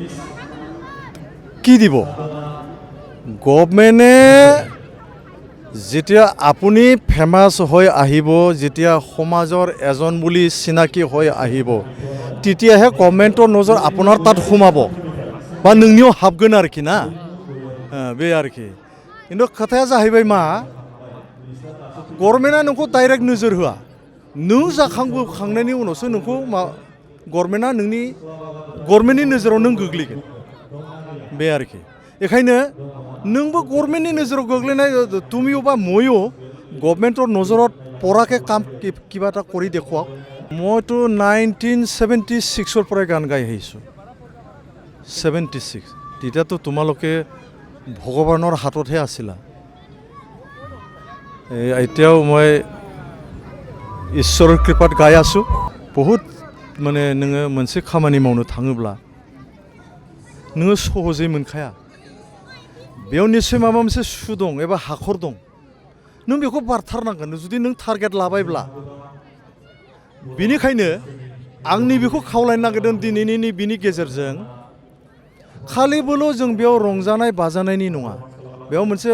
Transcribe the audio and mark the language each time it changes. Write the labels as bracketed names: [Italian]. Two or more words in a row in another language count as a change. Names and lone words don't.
[Assamese] কি দিব গভৰ্ণমেণ্টে যেতিয়া আপুনি ফেমাছ হৈ আহিব যেতিয়া সমাজৰ এজন বুলি চিনাকি হৈ আহিব তেতিয়াহে গভৰ্ণমেণ্টৰ নজৰ আপোনাৰ তাত সোমাব বা [Bodo] नोंनियाव हाबगोन आरोखि ना बे आरोखि खिन्थु खोथाया जाहैबाय मा गभर्नमेन्टआ नोंखौ डाइरेक्ट नोजोर होआ नों जाखांबोखांनायनि उनावसो नोंखौ गभर्नमेन्टआ नोंनि गभर्नमेन्टनि नोजोराव नों गोग्लैगोन बे आरोखि बेखायनो नोंबो गभर्नमेन्टनि नोजोराव गोग्लैनाय [Assamese] তুমিও বা ময়ো গভৰ্ণমেণ্টৰ নজৰত পৰাকৈ কাম কিবা এটা কৰি দেখুৱাওক মইতো 1976ৰ পৰাই গান গাই আহিছোঁ 76 তেতিয়াতো তোমালোকে ভগৱানৰ হাততহে আছিলা এতিয়াও মই ঈশ্বৰৰ কৃপাত গাই আছোঁ বহুত মানে [Bodo] नोङो मोनसे खामानि मावनो थाङोब्ला नोङो सहजै मोनखाया बेयाव निश्चय माबा मोनसे सु दं एबा हाखर दं नों बेखौ बारथारनांगोन जुदि नों टारगेट लाबायब्ला बेनिखायनो आंनि बेखौ खावलायनो नागिरदों दिनैनि बिनि गेजेरजों खालिबोल' जों बेयाव रंजानाय बाजानायनि नङा बेयाव मोनसे